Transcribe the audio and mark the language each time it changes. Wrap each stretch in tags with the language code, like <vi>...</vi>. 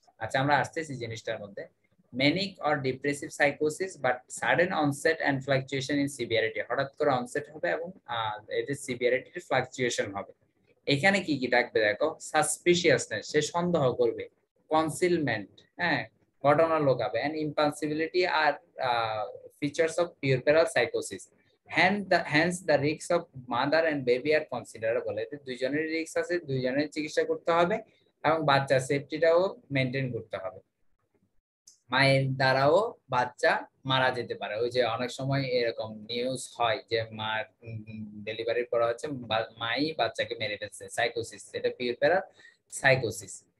<bn>আচ্ছা, আমরা আসতেছি জিনিসটার মধ্যে।</bn> <en>manic or depressive সাইকোসিস but sudden onset and fluctuation in severity,</en> <bn>হঠাৎ করে অনসেট হবে এবং এদের সিভিয়ারিটির ফ্লাকচুয়েশন হবে। এখানে কি কি থাকবে দেখো, সাসপিশিয়াসনেস, সে সন্দেহ করবে, কনসিলমেন্ট, হ্যাঁ, ঘটনা লোকাবে,</bn> <en>And ইম্পালসিবিলিটি R features of পিউরপেরাল সাইকোসিস। hence the risks of mother and baby are considerable.</en> <bn>এতে দুইজনের রিস্ক আছে, দুইজনের চিকিৎসা করতে হবে এবং বাচ্চার সেফটিটাও মেনটেন করতে হবে। মায়ের দ্বারাও বাচ্চা মারা যেতে পারে। ওই যে অনেক সময় এরকম নিউজ হয় যে মার ডেলিভারির পর হচ্ছে মাই বাচ্চাকে মেরে ফেলছে, সাইকোসিস, এটা পিউরপেরার সাইকোসিস।</bn>